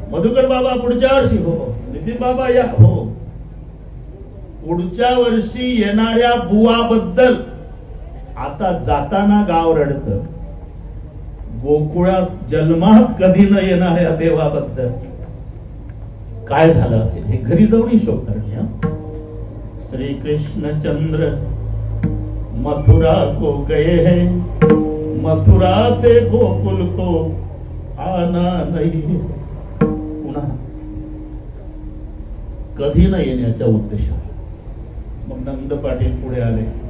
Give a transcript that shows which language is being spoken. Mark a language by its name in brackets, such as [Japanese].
[Marathi] मधुकर बाबा पुढच्या वर्षी. हो. नितीन बाबा या. हो. पुढच्या वर्षी येणाऱ्या बुवाबद्दल आता जाताना गाव रडत. गोकुळात जन्मात कधी न येणाऱ्या देवाबद्दल काय झालं असेल हे घरी जाऊन हिशोब करणे. [Hindi] श्री कृष्ण चंद्र मथुरा को गए हैं, मथुरा से गोकुल को आना नहीं. [Marathi] पुन्हा कधी न येण्याच्या उद्देशाने मग नंद पाटील पुढे आले.